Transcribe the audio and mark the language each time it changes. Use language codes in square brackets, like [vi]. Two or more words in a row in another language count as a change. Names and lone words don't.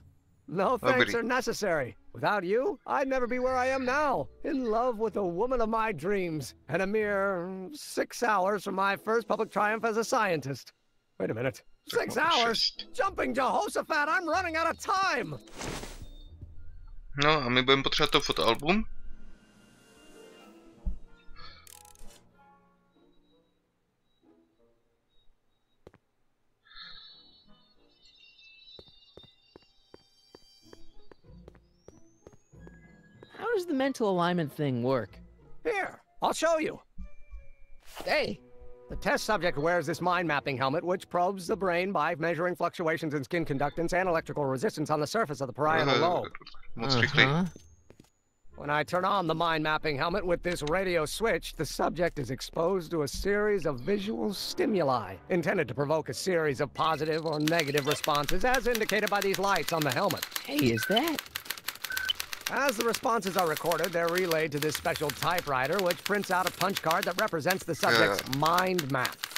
[en] No thanks Nobody. are necessary. Without you, I'd never be where I am now. In love with the woman of my dreams. And a mere 6 hours from my first public triumph as a scientist. Wait a minute. 6 hours? Jumping Jehoshaphat, I'm running out of time! [cs] No a my budeme potřebovat to fotoalbum. [en] How does the mental alignment thing work? Here, I'll show you. Hey! The test subject wears this mind mapping helmet, which probes the brain by measuring fluctuations in skin conductance and electrical resistance on the surface of the parietal lobe. [cs] Moc rychlej. [en] When I turn on the mind mapping helmet with this radio switch, the subject is exposed to a series of visual stimuli intended to provoke a series of positive or negative responses, as indicated by these lights on the helmet. Hey, is that... As the responses are recorded, they're relayed to this special typewriter, which prints out a punch card that represents the subject's mind map.